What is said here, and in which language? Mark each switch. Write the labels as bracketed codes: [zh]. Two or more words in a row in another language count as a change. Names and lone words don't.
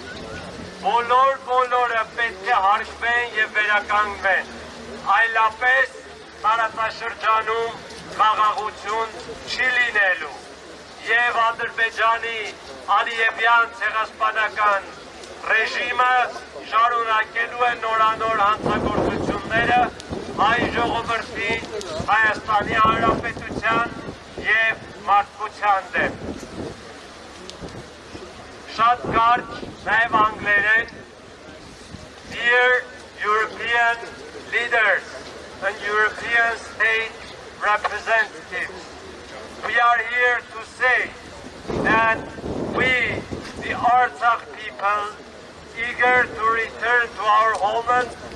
[hy] բոլորը պետք է հարգվեն եւ վերականգնվեն, այլապես տարածաշրջանում խաղաղություն չի լինելու եւ Ադրբեջանի Ալիևյան ցեղասպանական ռեժիմը շարունակելու է նորանոր հանցագործությունները հայ ժողովրդին, Հայաստանի Հանրապետության եւ մարդկության դեմ։ Շատ կարճ նաեւ անգլերեն [en] Dear European leaders and European state representatives, we are here to say that we, the Artsakh people, eager to return to our homeland